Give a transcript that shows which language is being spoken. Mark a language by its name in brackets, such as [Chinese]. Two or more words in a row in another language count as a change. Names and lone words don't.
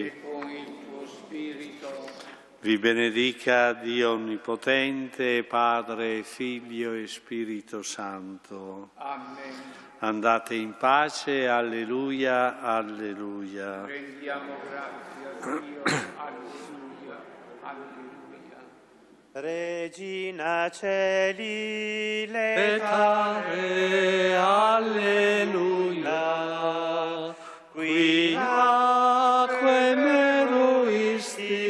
[Italian] E con il tuo spirito. Vi benedica Dio Onnipotente, Padre, Figlio e Spirito Santo. Amen. Andate in pace, alleluia, alleluia. Rendiamo grazie a Dio. Alleluia, alleluia. [Latin] Regina Celi, Letare, alleluia. Qui acque meruisti